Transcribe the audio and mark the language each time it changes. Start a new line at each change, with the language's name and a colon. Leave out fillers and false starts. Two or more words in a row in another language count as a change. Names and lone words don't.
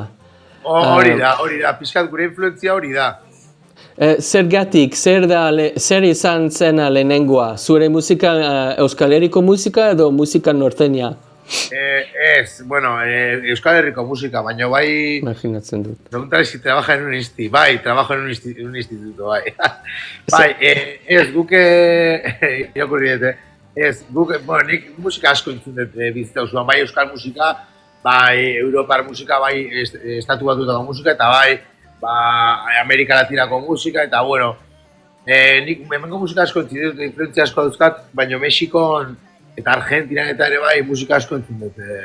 Basque: Hori da, pixkat gure influentzia hori da. Zergatik, zer izan zen lehenengoa? Zure musika, Euskal Herriko musika edo musika norteña? Ez, Euskal Herriko musika, baina bai... Imaginatzen dut.
Spanish: Preguntale si trabaja en un instituto, bai, trabajo en un instituto,
Basque: bai. Bai, ez, guke, irakurri dut, ez, guke, nik musika asko entzun dut bizitza osoan, bai Euskal musika, bai Europar musika, bai estatu batutako musika, eta bai Amerika Latinako musika, eta nik hemengo musika asko entzun dut, influentzia asko dauzkat, baina Mexikon eta Argentinan eta ere bai musika asko entzun dut.